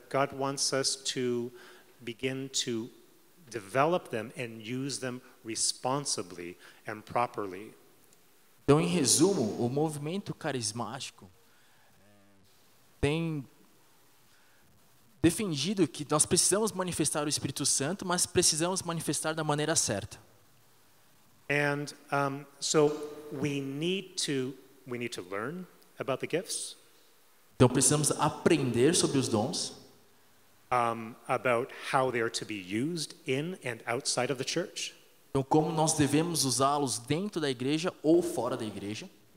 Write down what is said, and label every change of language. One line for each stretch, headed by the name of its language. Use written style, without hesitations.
English: God wants us to begin to develop them and use them responsibly and properly.
Portuguese: Então, em resumo, o movimento carismático tem defendido que nós precisamos manifestar o Espírito Santo, mas precisamos manifestar da maneira certa.
English: And so we need to learn about the gifts.
Portuguese: Então precisamos aprender sobre os dons,
English: about how they are to be used in and outside of the church.
Portuguese: então como nós devemos usá-los dentro da igreja ou fora da igreja.